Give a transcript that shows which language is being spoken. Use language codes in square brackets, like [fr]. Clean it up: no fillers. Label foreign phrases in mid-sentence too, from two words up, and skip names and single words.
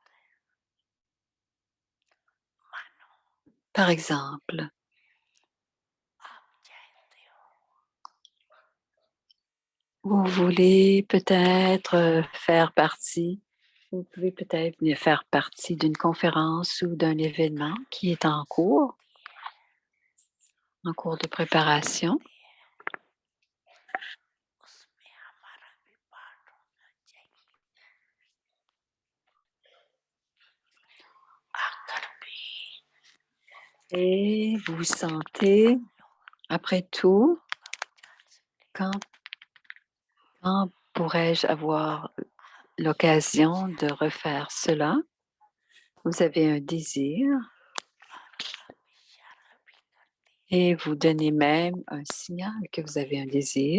[fr] Par exemple, Vous voulez peut-être faire partie, vous pouvez peut-être venir faire partie d'une conférence ou d'un événement qui est en cours de préparation. [hi] उसमें हमारा भी पार्ट होना चाहिए आकर भी [fr] Et vous sentez, après tout, quand pourrais-je avoir l'occasion de refaire cela? Vous avez un désir et vous donnez même un signal que vous avez un désir.